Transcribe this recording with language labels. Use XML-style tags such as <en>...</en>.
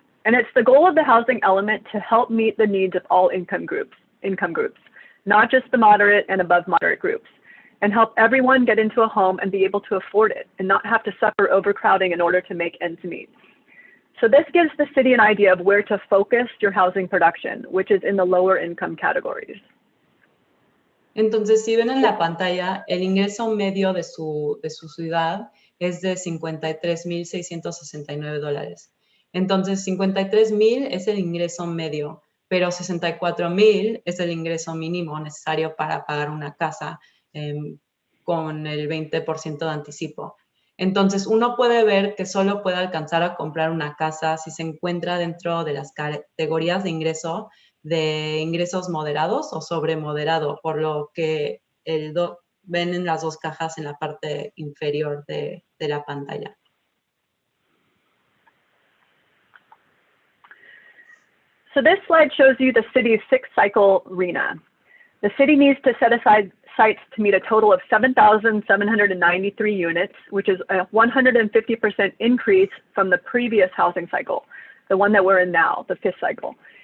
<en>And it's the goal of the housing element to help meet the needs of all income groups, not just the moderate and above moderate groups, and help everyone get into a home and be able to afford it and not have to suffer overcrowding in order to make ends meet. So this gives the city an idea of where to focus your housing production, which is in the lower income categories.</en> <es>Entonces, si ven en la pantalla, el ingreso medio de su ciudad es de $53,669. Entonces, $53,000 es el ingreso medio, pero $64,000 es el ingreso mínimo necesario para pagar una casa con el 20% de anticipo. Entonces, uno puede ver que solo puede alcanzar a comprar una casa si se encuentra dentro de las categorías de ingresos moderados o sobremoderado, por lo que ven en las dos cajas en la parte inferior de la pantalla.</es> <en>So this slide shows you the city's 6-cycle RHNA. The city needs to set aside sites to meet a total of 7,793 units, which is a 150% increase from the previous housing cycle, the one that we're in now, the 5th cycle.</en>